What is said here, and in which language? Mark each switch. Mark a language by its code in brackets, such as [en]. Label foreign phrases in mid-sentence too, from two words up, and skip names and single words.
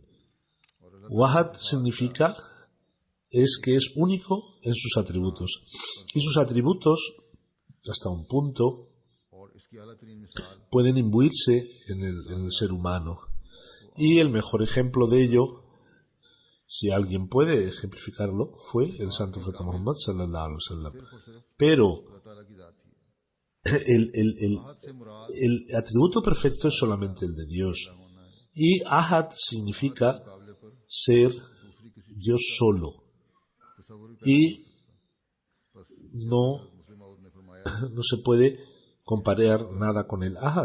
[es] Wahad significa que es único en sus atributos, y sus atributos hasta un punto pueden imbuirse en el ser humano, y el mejor ejemplo de ello, si alguien puede ejemplificarlo, fue el Santo Profeta Muhammad [ar] صلى الله عليه وسلم. [es] Pero el atributo perfecto es solamente el de Dios, y Ahad significa ser Dios solo, y no se puede comparar nada con el Ahad.